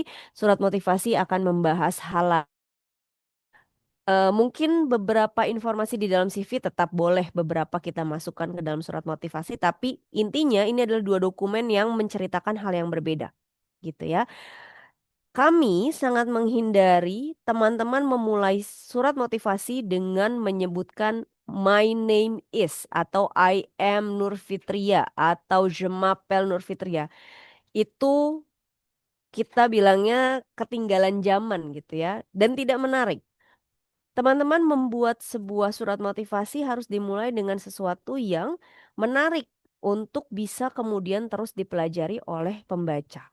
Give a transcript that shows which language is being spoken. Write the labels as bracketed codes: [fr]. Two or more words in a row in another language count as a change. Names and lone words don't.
[id] Surat motivasi akan membahas hal mungkin beberapa informasi di dalam CV tetap boleh beberapa kita masukkan ke dalam surat motivasi, tapi intinya ini adalah dua dokumen yang menceritakan hal yang berbeda, gitu ya. Kami sangat menghindari teman-teman memulai surat motivasi dengan menyebutkan [en] my name is [id] atau [en] I am [id] Nur Fitria atau [fr] je m'appelle [id] Nur Fitria. Itu kita bilangnya ketinggalan zaman gitu ya dan tidak menarik. teman-teman membuat sebuah surat motivasi harus dimulai dengan sesuatu yang menarik untuk bisa kemudian terus dipelajari oleh pembaca.